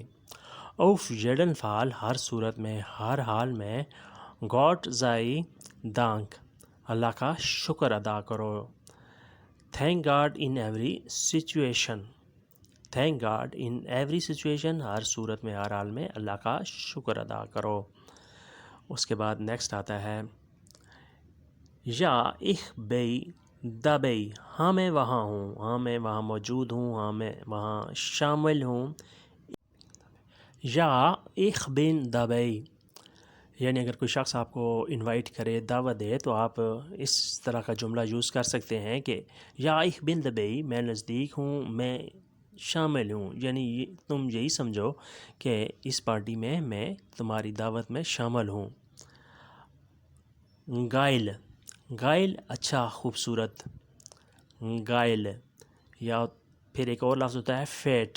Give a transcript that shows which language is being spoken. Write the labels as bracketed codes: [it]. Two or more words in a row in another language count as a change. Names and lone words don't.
[de] Auf jeden Fall, [ur] ہر صورت میں، ہر حال میں، [de] Gott sei Dank, [ur] اللہ کا شکر ادا کرو۔ [en] Thank God in every situation, Thank God in every situation, [ur] ہر صورت میں، ہر حال میں اللہ کا شکر ادا کرو۔ اس کے بعد نیکسٹ آتا ہے یا [de] ich bin dabei، [ur] ہاں میں وہاں ہوں، ہاں میں وہاں موجود ہوں، ہاں میں وہاں شامل ہوں۔ یا [de] ich bin dabei، [ur] یعنی اگر کوئی شخص آپ کو انوائٹ کرے، دعوت دے، تو آپ اس طرح کا جملہ یوز کر سکتے ہیں کہ یا [de] ich bin dabei، [ur] میں نزدیک ہوں، میں شامل ہوں، یعنی تم یہی سمجھو کہ اس پارٹی میں تمہاری دعوت میں شامل ہوں۔ گائل، گائل اچھا، خوبصورت، گائل، یا پھر ایک اور لفظ ہوتا ہے فیٹ.